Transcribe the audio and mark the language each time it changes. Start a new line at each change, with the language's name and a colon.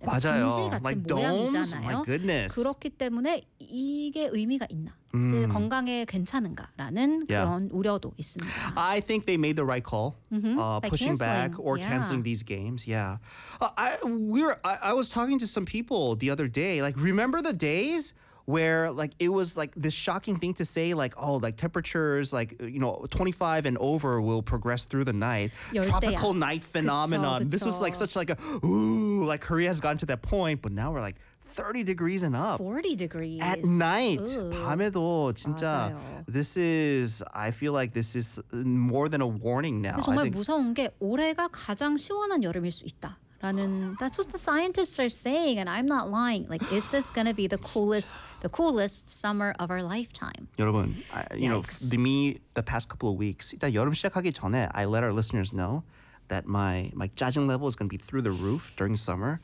Korean: 맞아요. 분지 같은
English: like
Korean: 모양이잖아요.
English: Domes? My goodness.
Korean: 그렇기 때문에 이게 의미가 있나? 건강에 괜찮은가라는 그런 우려도 있습니다.
English: I think they made the right call pushing back or canceling these games. Yeah. I was talking to some people the other day. Like, remember the days where like it was like this shocking thing to say like oh like temperatures like you know 25 and over will progress through the night
Korean: 열대야.
English: tropical night phenomenon
Korean: 그쵸, 그쵸.
English: This was like such like a ooh like Korea has gotten to that point but now we're like 30 degrees and up 40 degrees at night ooh.
Korean: 밤에도 진짜 맞아요.
English: This is I feel like this is more than a warning now
Korean: 정말 무서운 게 올해가 가장 시원한 여름일 수 있다. 라는,
English: that's what the scientists are saying, and I'm not lying. Like, is this going to be the coolest summer of our lifetime?
Korean: 여러분,
English: you know, the past couple of weeks,
Korean: 일단 여름 시작하기 전에,
English: I let our listeners know that my 짜증 level is going to be through the roof during summer.